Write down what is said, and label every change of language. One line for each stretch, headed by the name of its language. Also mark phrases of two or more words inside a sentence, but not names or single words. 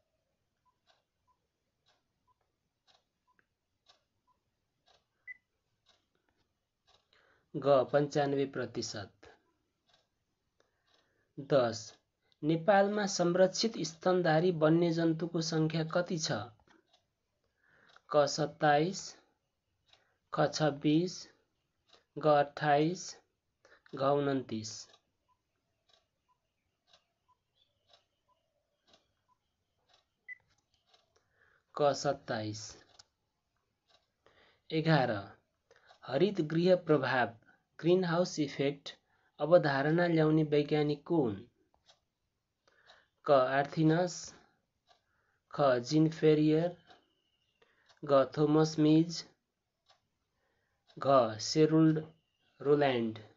Nepali: घ 95%। 10. नेपालमा संरक्षित स्तनधारी वन्यजन्तुको सङ्ख्या कति छ? क 27, ख 26, घ 28, घ 29। क 27। 11. हरित गृह प्रभाव
English: greenhouse effect
Nepali: अवधारणा ल्याउने वैज्ञानिक को हुन्? क आर्थिनस, ख जीन फेरियर, घ थोमस मिज, घ सेरुल्ड रोल्यान्ड।